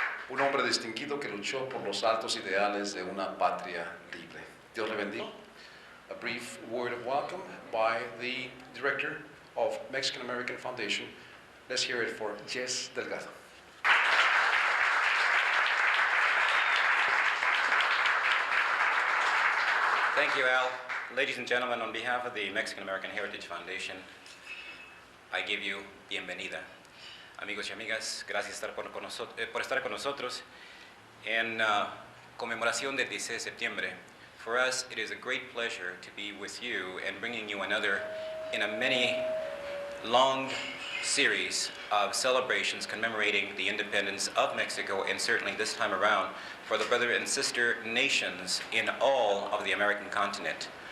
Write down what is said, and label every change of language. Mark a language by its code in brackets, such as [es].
[es] Un hombre distinguido que luchó por los altos ideales de una patria libre. Dios le bendiga. [en] A brief word of welcome by the director of Mexican American Foundation. Let's hear it for Jess Delgado. Thank you, Al. Ladies and gentlemen, on behalf of the Mexican American Heritage Foundation, I give you bienvenida. [es] Amigos y amigas, gracias por estar con nosotros en conmemoración del 16 de septiembre. [en] For us, it is a great pleasure to be with you and bringing you another in a many long series of celebrations commemorating the independence of Mexico, and certainly this time around for the brother and sister nations in all of the American continent.